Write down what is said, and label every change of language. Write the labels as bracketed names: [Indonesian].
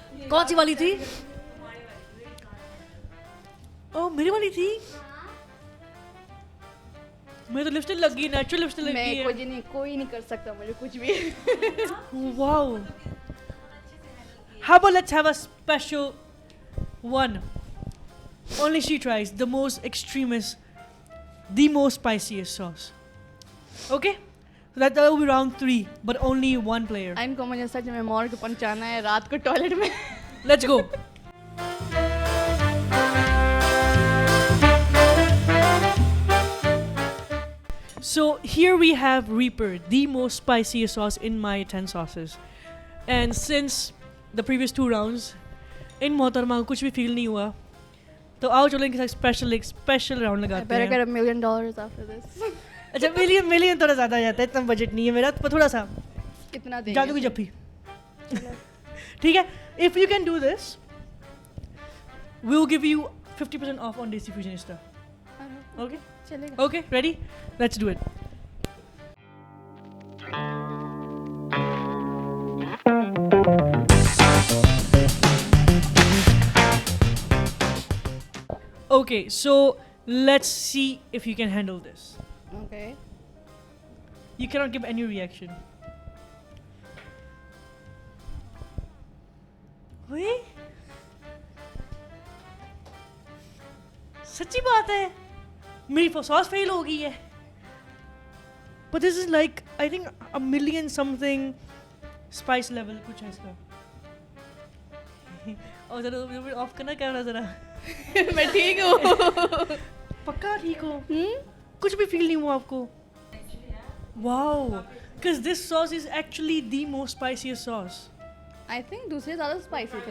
[Urdu] کون سی والی تھی؟ او میری والی تھی. میں تو لپسٹک لگ گئی, نیچرل لپسٹک لگ گئی ہے. میں کوئی نہیں کر سکتا مجھے کچھ بھی. واو. [English] How about let's have a special one. Only she tries the most extremist, the most spiciest sauce. Okay? So that will be round 3, but only one player. [Urdu] ان کو مجھے سچ میں مور کو پہنچانا ہے رات کو ٹوائلٹ میں. [English] Let's go. So here we have Reaper, the most spiciest sauce in my 10 sauces. And since the previous 2 rounds in [Urdu] محترمہ کو کچھ بھی فیل نہیں ہوا, تو آؤ چلو ان کے ساتھ اسپیشل راؤنڈ لگاتے ہیں. [English] I better get $1 million after this. [Urdu] اچھا ملین تھوڑا زیادہ آ جاتا ہے, اتنا بجٹ نہیں ہے میرا, تو تھوڑا سا کتنا دیں جادو کی جپھی. ٹھیک ہے, [English] if you can do this we will give you 50% off on Desi Fusionista. Okay? [Urdu] چلے گا. [English] Okay, ready? Let's do it. Okay, so let's see if you can handle this. Okay. You cannot give any reaction. Wait. [Urdu] سچی بات ہے میری ساس فیل ہو گئی ہے. [English] But this is like I think 1 million something spice level [Urdu] کچھ ہے اس کا. اور ذرا آف کرنا کیمرہ ذرا. میں ٹھیک ہوں. پکا ٹھیک ہو؟ کچھ بھی فیل نہیں ہوا آپ کو؟ واو, [English] because this sauce is actually the most spiciest sauce. [Urdu] I think دوسرے زیادہ اسپائسی تھے.